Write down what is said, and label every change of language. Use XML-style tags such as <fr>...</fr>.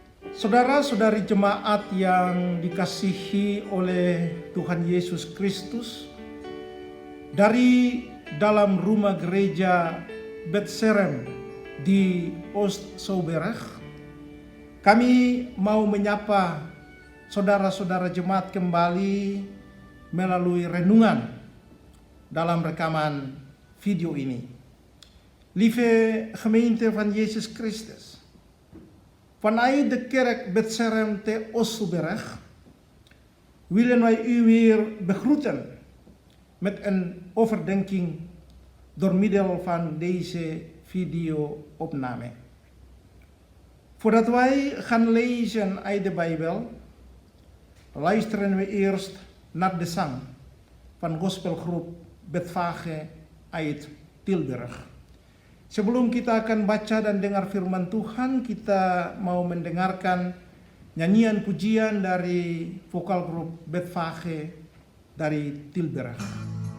<id>Saudara-saudari jemaat yang dikasihi oleh Tuhan Yesus Kristus, dari dalam rumah gereja Betserem di Oost-Zouberg, kami mau menyapa saudara-saudara jemaat kembali melalui renungan dalam rekaman video ini.</id> <nl>Lieve gemeente van Jezus Christus, vanuit de kerk Betserem te Oost-Zouberg willen wij u weer begroeten met een overdenking door middel van deze video-opname. Voordat wij gaan lezen uit de Bijbel, luisteren we eerst naar de zang van gospelgroep Bethphage uit Tilburg.</nl> <id>Sebelum kita akan baca dan dengar firman Tuhan, kita mau mendengarkan nyanyian pujian dari vokal grup Bethphage dari Tilburg.</id>